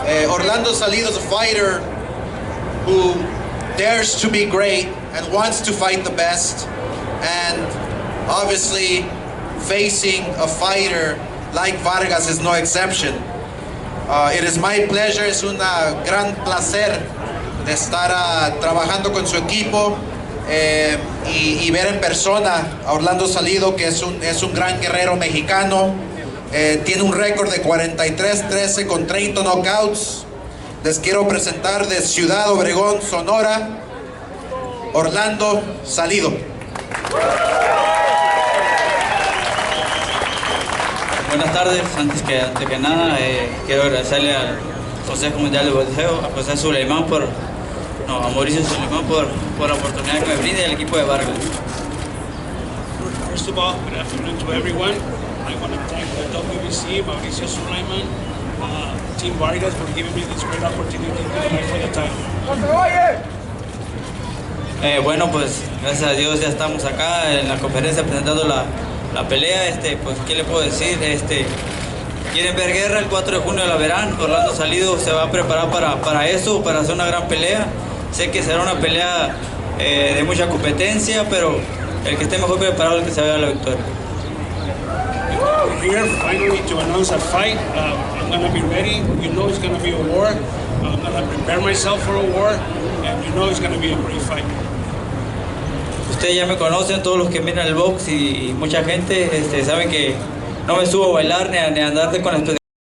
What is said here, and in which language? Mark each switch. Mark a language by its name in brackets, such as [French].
[English] Orlando Salido is a fighter who dares to be great and wants to fight the best, and obviously facing a fighter like Vargas is no exception. It is my pleasure, [Spanish] es un gran placer de estar trabajando con su equipo y ver en persona a Orlando Salido, que es un gran guerrero mexicano. Tiene un récord de 43-13 con 30 knockouts. Les quiero presentar de Ciudad Obregón, Sonora, Orlando Salido. Buenas tardes, antes que nada quiero agradecerle al Consejo Mundial de Boxeo, a José Suleimán a Mauricio Suleimán por la oportunidad que me brinda el equipo de Vargas. [English] First of all, good afternoon to everyone. I want to thank the WBC, Mauricio Suleiman, Team Vargas for giving me this great opportunity to fight for the title. [Spanish] Bueno, pues gracias a Dios ya estamos acá en la conferencia presentando la pelea. Pues qué le puedo decir, quieren ver guerra. El 4 de junio la verán. Orlando Salido se va a preparar para eso, para hacer una gran pelea. Sé que será una pelea de mucha competencia, pero el que esté mejor preparado es el que se vaya a la victoria. [English] We're here finally to announce a fight. I'm going to be ready. You know it's going to be a war. I'm going to prepare myself for a war, and you know it's going to be a great fight. [Spanish] Ustedes ya me conocen, todos los que miran el box y mucha gente saben que no me subo a bailar ni a andar con